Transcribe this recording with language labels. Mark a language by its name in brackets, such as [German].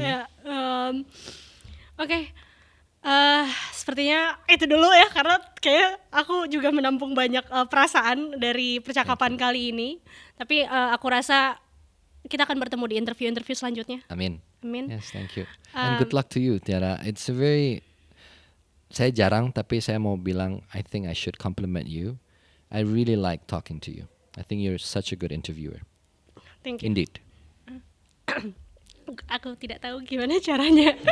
[Indonesian] Ya, Oke. Sepertinya itu dulu ya, karena kayak aku juga menampung banyak perasaan dari percakapan kali ini. Tapi aku rasa kita akan bertemu di interview selanjutnya. Amin. Amin. [English] Yes, thank you. And good luck to you, Tiara. It's a very, [Indonesian] saya jarang tapi saya mau bilang [English] I think I should compliment you. I really like talking to you. I think you're such a good interviewer. Thank you. Indeed. [Indonesian] Aku tidak tahu gimana caranya.